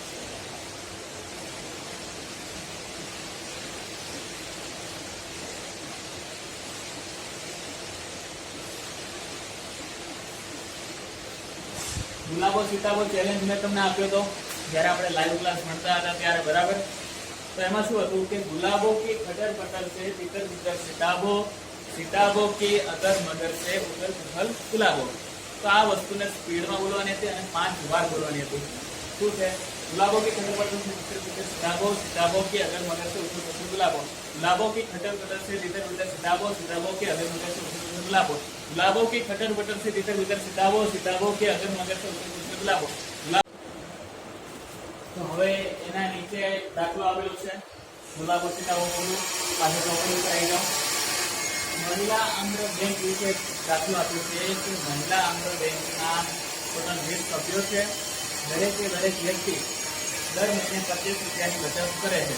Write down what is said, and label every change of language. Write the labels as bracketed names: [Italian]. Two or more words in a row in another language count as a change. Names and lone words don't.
[Gujarati] ગુલાબો સિતાબો ચેલેન્જ મેં તમને આપ્યો હતો જ્યારે આપણે લાઈવ ક્લાસ ભણતા હતા ત્યારે, બરાબર. તો એમાં શું હતું કે [Hindi] ગુલાબો की खटर पटर से तितर बितर सिताबो, सिताबो की अगर मगर से उगर कुहल गुलाबो. [Gujarati] તો આ વસ્તુને સ્પીડમાં બોલવાની હતી અને 5 વાર બોલવાની હતી. શું છે? [Hindi] गुलाबो की खटर पटर से तितर बितर सिताबो, सिताबो की अगर मगर से उगर कुहल गुलाबो. गुलाबो की खटर पटर से तितर बितर सिताबो, सिताबो की अगर मगर से उगर कुहल गुलाबो. गुलाबो की खटर पटर से तितर बितर सिताबो, सिताबो की अगर मगर से उगर कुहल गुलाबो. [Gujarati] તો હવે એના નીચે દાખલો આવેલો છે. ગુલાબો સિતાબો બોલું, પાછળ ચોપડી ઉપર આવી જાઓ. મહિલા આંધ્ર બેંક વિશે દાખલો આપ્યો છે કે મહિલા આંધ્ર બેંકના ટોટલ 20 સભ્યો છે. દરેકે દરેક વ્યક્તિ દર મહિને 25 રૂપિયાની બચત કરે છે.